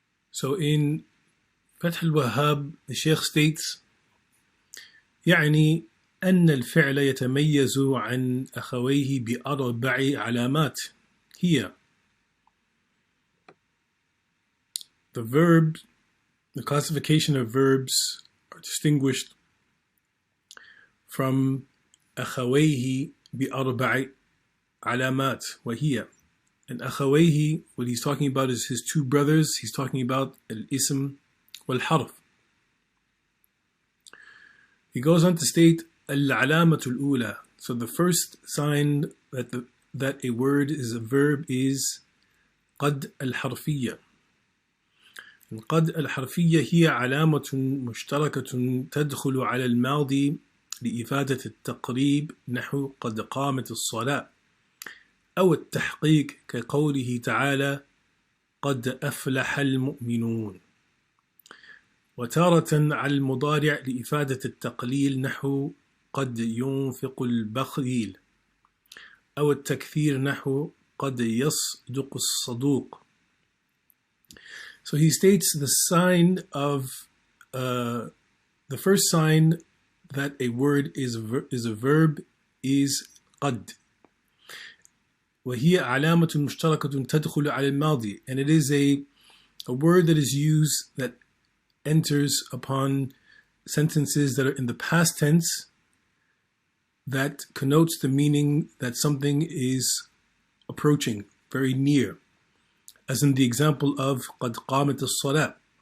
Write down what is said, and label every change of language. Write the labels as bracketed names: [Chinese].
[English] So in Fath al-Wahhab, the Sheikh states: [Arabic] يعني أن الفعل يتميز عن أخويه بأربع علامات. [English] Here, the classification of verbs are distinguished from [Arabic] أخويه بأربع علامات وهي. [English] And أخويه, what he's talking about is his two brothers. He's talking about الاسم والحرف. He goes on to state العلامة الأولى. So the first sign that a word is a verb is قد الحرفية. [Arabic] And قد الحرفية هي علامة مشتركة تدخل على الماضي لإفادة التقريب نحو قد قامت الصلاة، أو التحقيق كقوله تعالى قد أفلح المؤمنون. وتارة على المضارع لإفادة التقليل نحو قد ينفق البخيل، أو التكثير نحو قد يصدق الصدوق. [English] So he states the sign of the first sign that a word is a verb is قد. [Arabic] وهي علامة مشتركة تدخل على الماضي, [English] and it is a word that is used that enters upon sentences that are in the past tense that connotes the meaning that something is approaching, very near, as in the example of [Arabic] قد قامت الصلاة.